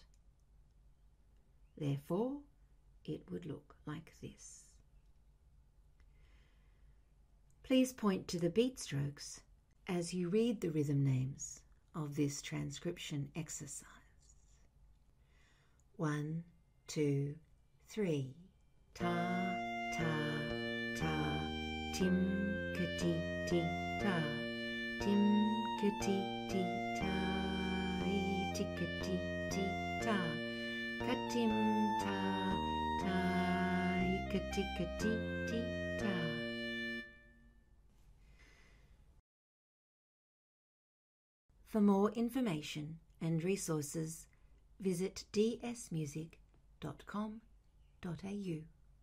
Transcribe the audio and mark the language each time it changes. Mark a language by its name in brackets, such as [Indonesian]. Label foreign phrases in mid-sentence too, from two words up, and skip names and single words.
[English] Therefore, it would look like this. Please point to the beat strokes as you read the rhythm names of this transcription exercise. 1, 2, 3. Ta, ta, ta, tim, ka, ti, ti, ta, tim, ka, ti, ti, ta, i, ti, ka, ti, ti, ta, ka, tim, ta, ta, i, ka, ti, ti, ta. For more information and resources, visit dsmusic.com.au.